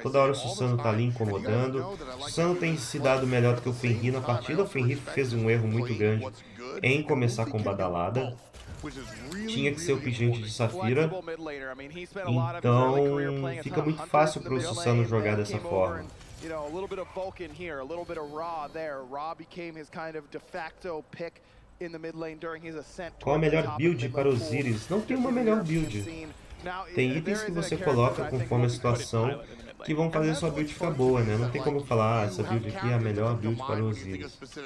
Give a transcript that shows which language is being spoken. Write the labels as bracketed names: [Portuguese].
[Portuguese] Toda hora o Susano tá ali incomodando. O Susano tem se dado melhor do que o Fenrir na partida. O Fenrir fez um erro muito grande em começar com badalada. Tinha que ser o pingente de Safira. Então fica muito fácil pro Susano jogar dessa forma. [English] You know, a little bit of Vulcan here, a little bit of Ra there. Ra became his kind of de facto pick in the mid lane during his ascent. [Portuguese] Qual a melhor build para os Osiris? Não tem uma melhor build. Tem itens que você coloca conforme a situação que vão fazer sua build ficar boa, né? Não tem como falar, essa build aqui é a melhor build para os Osiris.